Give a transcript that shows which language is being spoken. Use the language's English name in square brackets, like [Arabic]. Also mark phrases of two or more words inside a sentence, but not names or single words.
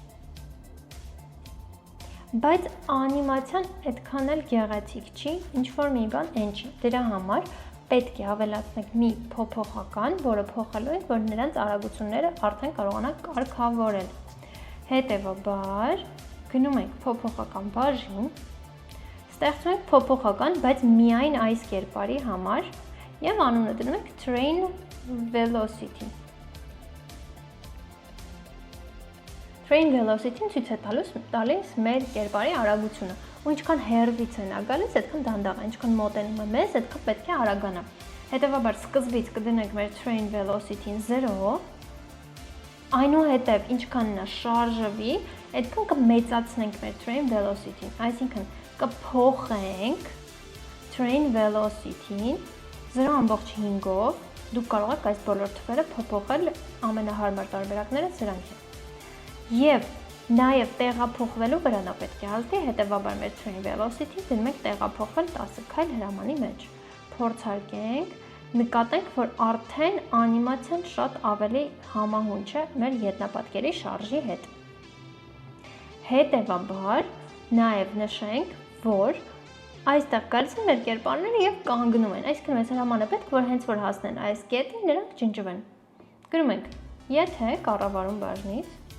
[Armenian] Բայց անիմացիան այդքան էլ գեղեցիկ չի, ինչ որ մի բան այն չի։ Դրա համար պետք է ավելացնենք մի փոփոխական, որը փոխելու ենք, որ նրանց արագությունները արդեն կարողանանք կարգավորել։ Հետևաբար գնում ենք փոփոխական բաժին, ստեղծում ենք փոփոխական, բայց միայն այս կերպարի համար եւ անունը դնում ենք [English] train velocity։ Train velocity- [Armenian] ն ցույց է տալիս մեր կերպարի արագությունը, ու ինչքան հեռվից է նա գալիս, այդքան դանդաղ է, ինչքան մոտենում է մեզ, այդքան պետք է արագանա։ Հետևաբար սկզբից կդնենք մեր [English] train velocity- [Armenian] ն 0, այնուհետև ինչքան նա շարժվի, այդքան կմեծացնենք մեր [English] train velocity- [Armenian] ն, այսինքն կփոխենք [English] train velocity- [Armenian] ն 0.5-ով, դուք կարող եք այս բոլոր թվերը փոփոխել, ամենահարմար տարբերակները սրանք են։ Եվ նաև տեղափոխվելու վրա նա պետք է հազդի, հետևաբար մեր [English] train velocity [Armenian] դնում ենք տեղափոխվել 10 քայլ հրամանի մեջ։ Փորձարկենք, նկատենք, որ արդեն անիմացիան շատ ավելի համահունչ է մեր ետնապատկերի շարժի հետ։ Հետևաբար նաև նշենք, որ այստեղ գալիս են մեր կերպարները եւ կանգնում են, այսինքն այս հրամանը պետք որ հենց որ հասնեն այս կետին, նրանք ջնջվեն։ Գրում ենք, եթե կառավարում բաժնից